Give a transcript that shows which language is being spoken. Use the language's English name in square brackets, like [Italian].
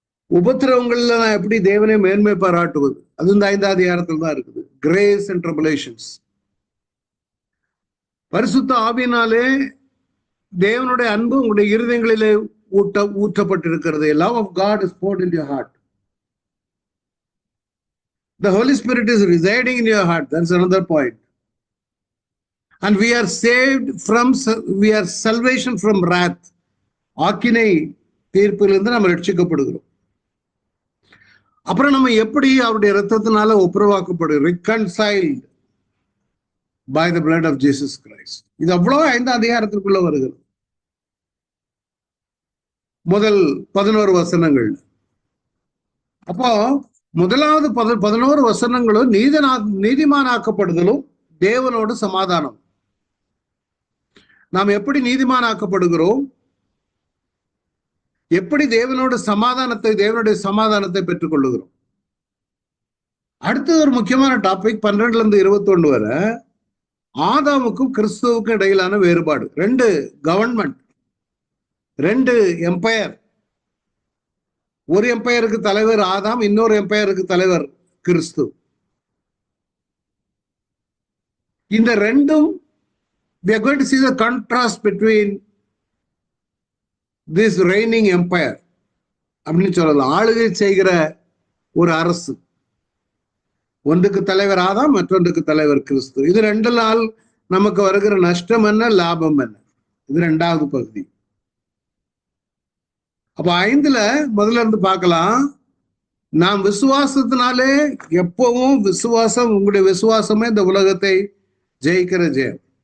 [Tamil] உபத்திரவங்கள்ல நான் எப்படி தேவனை மேன்மை பாராட்டுவது, அது இந்த 5வது அதிகாரத்தில் தான் இருக்குது. [English] Grace and tribulations. [Tamil] பரிசுத்த ஆவியினாலே தேவனுடைய அன்பு உங்களுடைய இருதயங்களிலே ஊற்றப்பட்டிருக்கிறது. [English] Love of God is poured into your heart. The Holy Spirit is residing in your heart. That's another point. And we are saved from, we are salvation from wrath. [Tamil] ஆக்கினை தீர்ப்பிலிருந்து நம்ம ரட்சிக்கப்படுகிறோம். அப்புறம் நம்ம எப்படி அவருடைய இரத்தத்தினால ஒப்புரவாக்கப்படுகிறோம், [English] reconciled by the blood of Jesus Christ. [Tamil] இது அவ்வளவு 5வது அதிகாரத்திற்குள்ள வருகிறது. முதல் 11 வசனங்கள். அப்போ முதலாவது 11 வசனங்களும் நீதிமானாக்கப்படுதலும் தேவனோடு சமாதானம். நாம் எப்படி நீதிமானாக்கப்படுகிறோம், எப்படி தேவனுடைய சமாதானத்தை பெற்றுக் கொள்ளுகிறோம். அடுத்து ஒரு முக்கியமான டாபிக் 12 to 21 வரை ஆதாமுக்கும் கிறிஸ்துவுக்கும் இடையிலான வேறுபாடு. [English] 2 government, 2 empire. [Tamil] ஒரு எம்பையருக்கு தலைவர் ஆதாம், இன்னொரு எம்பையருக்கு தலைவர் கிறிஸ்து. இந்த ரெண்டும் [English] we are going to see the contrast between this reigning empire [Tamil] அப்படின்னு சொல்லலாம். ஆளுகை செய்கிற ஒரு அரசு, ஒன்றுக்கு தலைவர் ஆதாம், மற்றொன்றுக்கு தலைவர் கிறிஸ்து. இது 2 நாள் நமக்கு வருகிற நஷ்டம் என்ன, லாபம் என்ன, இது 2வது பகுதி. அப்ப 5ல முதல்ல இருந்து பார்க்கலாம். நாம் விசுவாசத்தினாலே, எப்பவும் விசுவாசம், உங்களுடைய விசுவாசமே இந்த உலகத்தை ஜெயிக்கிற ஜெயம்.